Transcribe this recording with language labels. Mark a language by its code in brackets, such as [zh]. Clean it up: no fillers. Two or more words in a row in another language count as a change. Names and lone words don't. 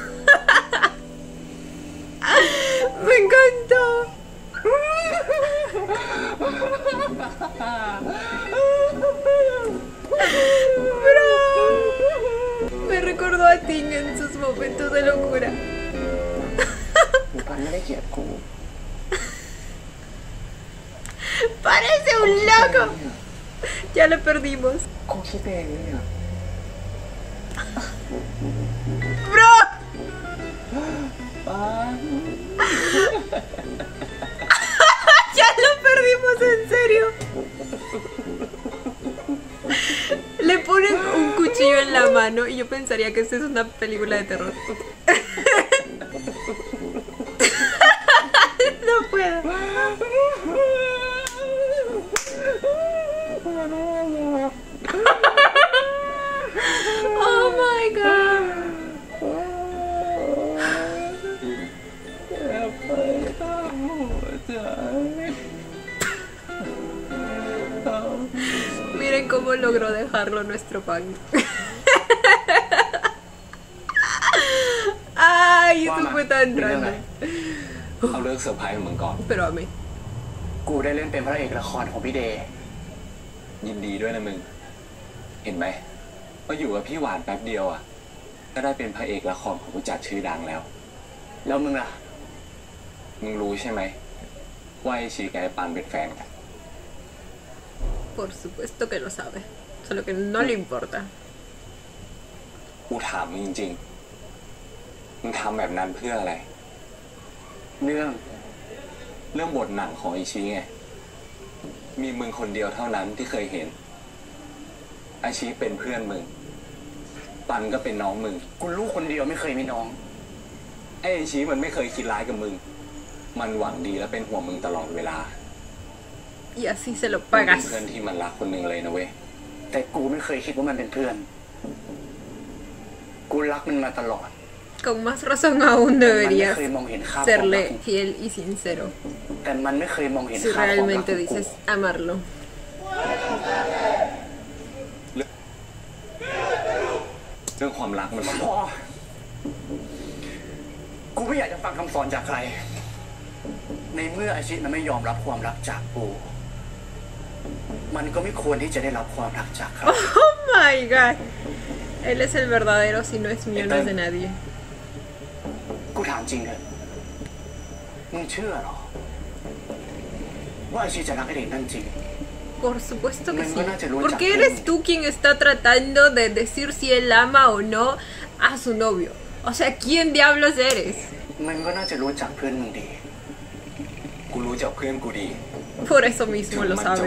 [es] Me encantó. Bro. Me recordó a Ting en sus momentos de locura. [th] หรือพันไม่ได้เกลียดกู [es] Parece un loco. Ya lo perdimos. [th] กูคิดเองเนี่ย [es] Bro. Ya lo perdimos, en serio. Le ponen un cuchillo en la mano y yo pensaría que esta es una película de terror. No puedo. [en] Oh my god. [es] Miren cómo logró dejarlo nuestro pan. Ay, eso fue tan random. [th] เอาเลิกเซอร์ไพรส์มึงก่อน [es] Pero amé. [th] กูได้เล่นเป็นพระเอกละครของพี่เดย์ยินดีด้วยนะมึง เห็นไหมว่าอยู่กับพี่หวานแป๊บเดียวอ่ะก็ได้เป็นพระเอกละครของผู้จัดชื่อดังแล้ว แล้วมึงล่ะ มึงรู้ใช่ไหมว่าไอชีกับไอปันเป็นแฟนกัน [es] Por supuesto que lo sabe. Solo que no le importa. [th] กูถามมึงจริงๆมึงทำแบบนั้นเพื่ออะไร เรื่องบทหนังของไอชีไง มีมึงคนเดียวเท่านั้นที่เคยเห็นไอชีเป็นเพื่อนมึง ปันก็เป็นน้องมึง กูลูกคนเดียวไม่เคยมีน้อง ไอชีมันไม่เคยคิดร้ายกับมึง มันหวังดีและเป็นห่วงมึงตลอดเวลา [es] Y así se lo [th] เป็น [es] pagas. [th] เพื่อนที่มันรักคนหนึ่งเลยนะเว้ย แต่กูไม่เคยคิดว่ามันเป็นเพื่อน กูรักมันมาตลอด [es] Con más razón aún [th] มันไม่ [es] deberías [th] เคยมองเห็นค่าความรัก [es] serle fiel y sincero [th] แต่มันไม่เคยมองเห็น [es] si [th] ค่าความรัก [es] realmente [th] ของกู [es] dices amarlo. [th] เรื่องความรักมัน พ่อกูไม่อยากจะฟังคำสอนจากใคร ในเมื่ออาชิมันไม่ยอมรับความรักจากกู มันก็ไม่ควรที่จะได้รับความรักจากใคร [en] Oh my god. [es] Él es el verdadero, si no es mío, no es de nadie. [th] กูถามจริงเถอะมึงเชื่อเหรอ ว่าอาชิจะรักไอ้เด็กนั่นจริง [es] Por supuesto que sí. Ninguna te lo Porque echa eres en- tú quien está tratando de decir si él ama o no a su novio. O sea, ¿quién diablos eres? [th] มันก็น่าจะรู้จักเพื่อนมึงดี กูรู้จักเพื่อนกูดี [es] Por eso [th] ถึ [es] mismo [th] ง [es] lo [th] มันจะ [es] sabe.